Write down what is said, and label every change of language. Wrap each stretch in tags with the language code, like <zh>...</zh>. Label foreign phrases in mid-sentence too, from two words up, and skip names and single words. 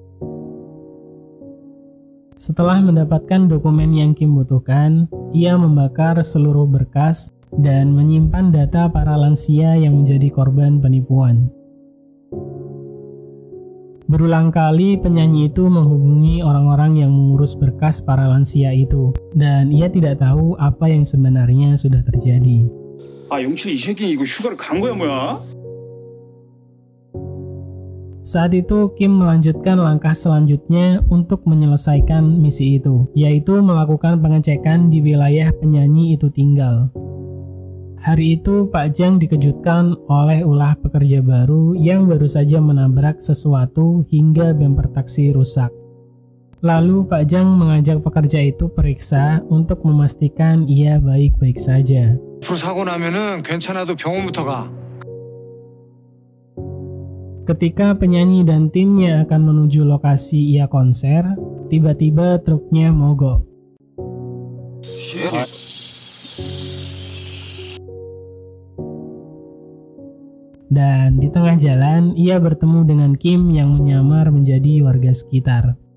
<id>Setelah mendapatkan dokumen yang Kim butuhkan, ia membakar seluruh berkas dan menyimpan data para lansia yang menjadi korban penipuan. Berulang kali penyanyi itu menghubungi orang-orang yang mengurus berkas para lansia itu, dan ia tidak tahu apa yang sebenarnya sudah terjadi.</id> <ko>용철 이 새끼 이거 휴가를 간 거야 뭐야?</ko> <id>Saat itu Kim melanjutkan langkah selanjutnya untuk menyelesaikan misi itu, yaitu melakukan pengecekan di wilayah penyanyi itu tinggal. Hari itu Pak Jang dikejutkan oleh ulah pekerja baru yang baru saja menabrak sesuatu hingga bemper taksi rusak. Lalu Pak Jang mengajak pekerja itu periksa untuk memastikan ia baik-baik saja.</id> <ko>사고 나면은 괜찮아도 병원부터 가.</ko> <id>Ketika penyanyi dan timnya akan menuju lokasi ia konser, tiba-tiba truknya mogok. Dan di tengah jalan, ia bertemu dengan Kim yang menyamar menjadi warga sekitar.</id>